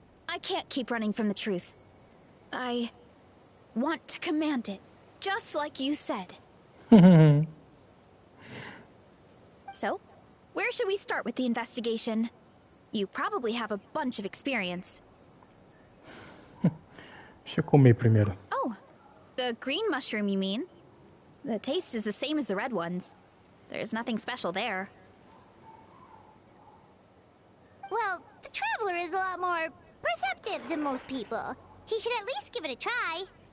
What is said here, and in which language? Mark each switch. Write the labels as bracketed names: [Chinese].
[English] I can't keep running from the truth. I want to command it, just like you said. So, where should we start with the investigation? You probably have a bunch of experience. [Portuguese] Deixa eu comer primeiro. [English] Oh, the green mushroom, you mean? The taste is the same as the red ones. There's nothing special there. Well, the traveler is a lot more perceptive than most people. He should at least give it a try.